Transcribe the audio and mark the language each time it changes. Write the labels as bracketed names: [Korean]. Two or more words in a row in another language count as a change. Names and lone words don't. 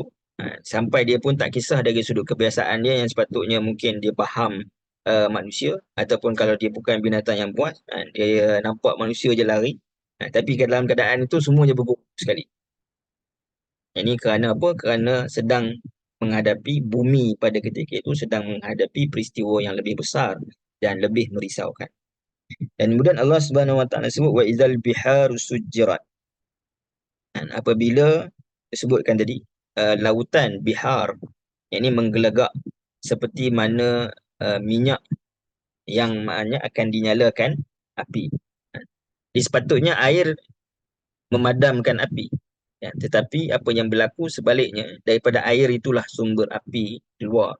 [Malay] Sampai dia pun tak kisah dari sudut kebiasaan dia, yang sepatutnya mungkin dia faham manusia, ataupun kalau dia bukan binatang yang buas, dia nampak manusia je lari, tapi dalam keadaan itu semuanya bergugup sekali. Ini kerana apa? Kerana sedang menghadapi, bumi pada ketika itu sedang menghadapi peristiwa yang lebih besar dan lebih merisaukan. Dan kemudian Allah [Arabic] سبحانه وتعالى [Malay] sebut [Arabic] وإذا البحار سجرت. [Malay] Dan apabila disebutkan tadi lautan bihar, yang ini menggelegak seperti mana minyak yang maknanya akan dinyalakan api. Jadi sepatutnya air memadamkan api, ya, tetapi apa yang berlaku sebaliknya, daripada air itulah sumber api keluar.